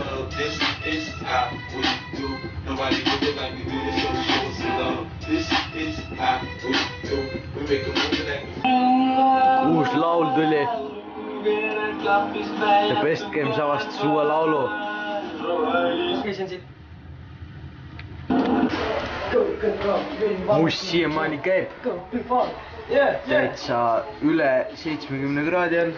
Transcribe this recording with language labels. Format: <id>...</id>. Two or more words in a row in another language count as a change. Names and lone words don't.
<en>This is how we do. Nobody do it like we do this, so show some love. This is how we do. We make a move like</en> <et>uus laul tuli . The Best Games avastas uue laulu . käisin siit . must siiamaani käib , täitsa üle 70 kraadi on .</et>